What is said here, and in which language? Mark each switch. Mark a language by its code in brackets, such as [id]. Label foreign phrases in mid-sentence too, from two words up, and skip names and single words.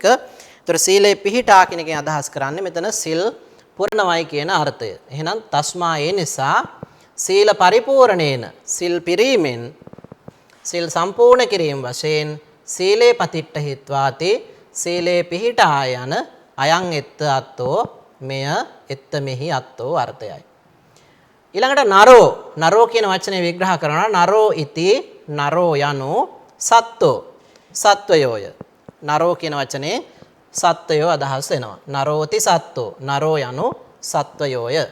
[si] ඒතර සීලේ පිහිටා කියන එකෙන් අදහස් කරන්නේ මෙතන සිල් පුරණවයි කියන අර්ථය. එහෙනම් තස්මා ඒ නිසා [pi] සීල පරිපූර්ණේන [si] සිල් පිරීමෙන් සිල් සම්පූර්ණ කිරීම වශයෙන් [pi] සීලේ පතිට්ඨහිත්වාති [si] සීලේ පිහිටා යන [pi] අයං එත්ත අත්තෝ [si] මෙය එත්ත මෙහි අත්තෝ අර්ථයයි. ඊළඟට නරෝ කියන වචනේ විග්‍රහ කරනවා [pi] නරෝ ඉති [si] නරෝ යනු සත්ත්වෝ සත්වයෝය. නරෝ කියන වචනේ සත්වයෝ අදහස් වෙනවා. [pi] නරෝති සත්ත්වෝ [si] නරෝ යනු සත්වයෝය.